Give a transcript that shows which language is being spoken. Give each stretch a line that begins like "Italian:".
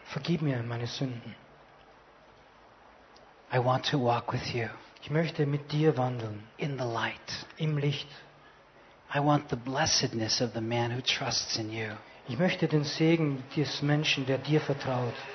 German: Vergib mir meine Sünden.
English: I want to walk with you.
German: Ich möchte mit dir wandeln.
English: In the light.
German: Im Licht.
English: I want the blessedness of the man who trusts in you.
German: Ich möchte den Segen des Menschen, der dir vertraut.